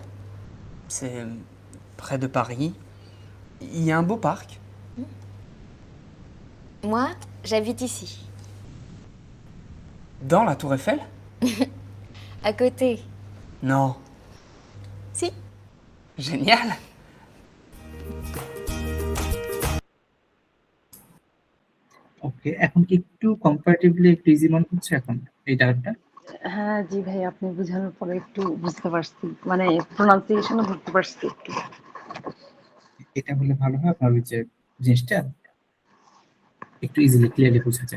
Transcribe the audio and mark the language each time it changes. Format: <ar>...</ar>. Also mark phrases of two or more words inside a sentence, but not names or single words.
<fr>C'est près de Paris. Il y a un beau parc. Moi, j'habite ici. Dans la Tour Eiffel? À côté. Non. Si. Génial.</fr> <bn>ওকে, এখন কি একটু কম্পারেটিভলি একটু ইজি মনে হচ্ছে এখন এই ডায়ালগটা? হ্যাঁ জি ভাই, আপনি বোঝানোর পরে একটু বুঝতে পারছি, মানে প্রোনাউন্সিয়েশনও ধরতে পারছি একটু। এটা হলে ভালো হয়, আপনার ওই যে জিনিসটা একটু</bn> <en>easily clearly</en> <bn>বোঝা যায়।</bn>